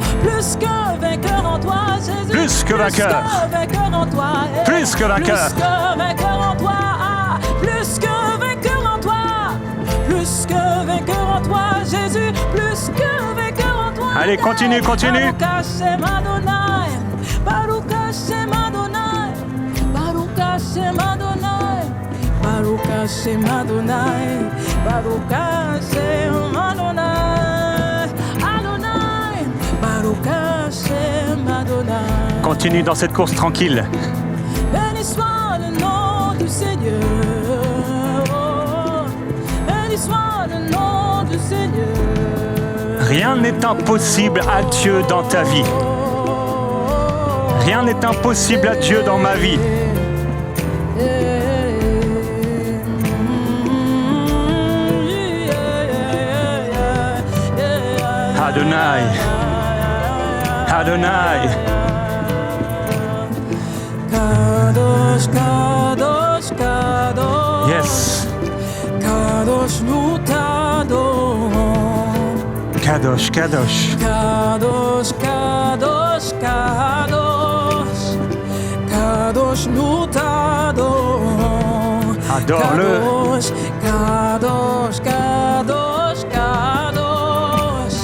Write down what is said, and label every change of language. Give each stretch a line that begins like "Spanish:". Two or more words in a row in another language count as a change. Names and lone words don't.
French: Plus que vainqueur en toi, Jésus. Plus que vainqueur. Plus que vainqueur en toi. Plus que vainqueur. Plus que vainqueur en toi. Plus que vainqueur en toi. Plus que vainqueur en toi, Jésus. Plus que vainqueur en toi. Allez, continue, continue.
Hebrew: ברוך השם אדוני. ברוך השם אדוני. ברוך השם אדוני. ברוך השם אדוני. ברוך השם אדוני. אדוני. ברוך השם אדוני.
French: Continue dans cette course tranquille. Béni soit le nom du Seigneur. Béni soit le nom du Seigneur. Rien n'est impossible à Dieu dans ta vie. Rien n'est impossible à Dieu dans ma vie. Adonai. Adonai.
Hebrew: קדוש, קדוש, קדוש.
French: Yes. Kadosh, nous t'adorons.
Hebrew: קדוש, קדוש. קדוש, קדוש, קדוש.
French: Kadosh, nous t'adorons. Adore-le.
Hebrew: קדוש, קדוש, קדוש.